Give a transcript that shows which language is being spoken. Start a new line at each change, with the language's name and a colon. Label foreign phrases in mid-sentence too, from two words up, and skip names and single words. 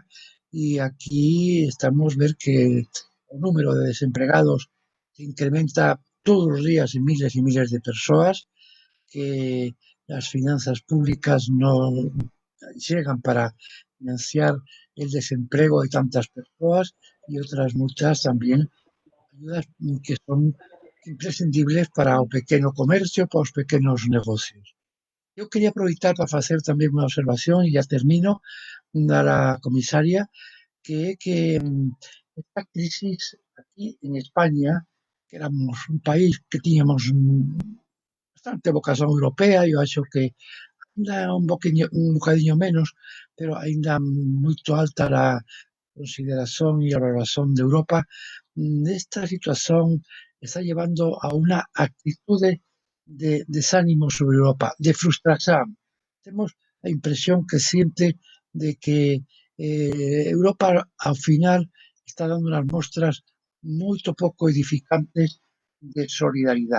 Spanish: y aquí estamos ver que el número de desempleados se incrementa todos los días en miles y miles de personas, que las finanzas públicas no llegan para financiar el desempleo de tantas personas, y otras muchas también ayudas que son imprescindibles
Galician: para o pequeno comercio, para os pequenos negocios. Eu quería aproveitar para facer tamén unha observación, e ya termino, da comisaria, que é que esta crisis aquí en España, que éramos un país que tiñamos bastante vocación europea, eu acho que ainda un bocadiño menos, pero ainda moito alta a consideración y a valoración de Europa.
Spanish: Esta situación está llevando a una actitud de desánimo sobre Europa, de frustración. Tenemos la impresión creciente de que Europa al final está dando unas muestras muy poco edificantes de solidaridad.